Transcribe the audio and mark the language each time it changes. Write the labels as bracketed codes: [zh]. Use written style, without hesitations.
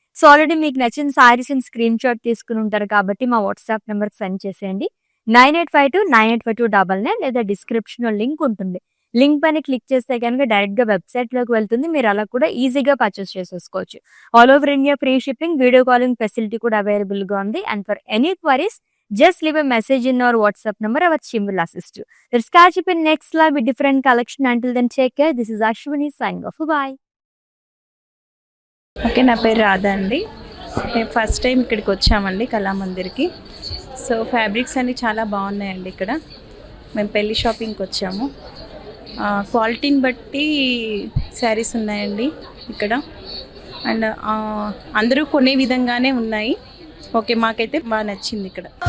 [te] So already మీకు నచ్చిన saris screen shot తీసుకుని ఉంటారు కాబట్టి మా వాట్సాప్ నెంబర్ సెండ్ చేసేయండి. 9852985299 లేదా డిస్క్రిప్షన్ లో లింక్ ఉంటుంది. లింక్ పైన క్లిక్ చేస్తే కనుక డైరెక్ట్ గా వెబ్సైట్ లోకి వెళ్తుంది. మీరు అలా కూడా ఈజీగా పర్చేస్ చేసేసుకోవచ్చు. All over India free shipping, video calling facility కూడా అవైలబుల్ గా ఉంది. [en] And for any queries just leave a message in our WhatsApp number. Our team will assist you. Let's catch up in next live with different collection. Until then, take care. This is Ashwini signing off. Bye. [te] Okay, నా పేరు రాధా అండి. మేము first time ఇక్కడికి వచ్చామండి కళామందిర్కి. So fabrics అన్నీ చాలా బాగున్నాయండి. ఇక్కడ మేము పెళ్లి షాపింగ్కి వచ్చాము. క్వాలిటీని బట్టి శారీస్ ఉన్నాయండి ఇక్కడ. అండ్ అందరూ కొనే విధంగానే ఉన్నాయి. ఓకే, మాకైతే బాగా నచ్చింది ఇక్కడ.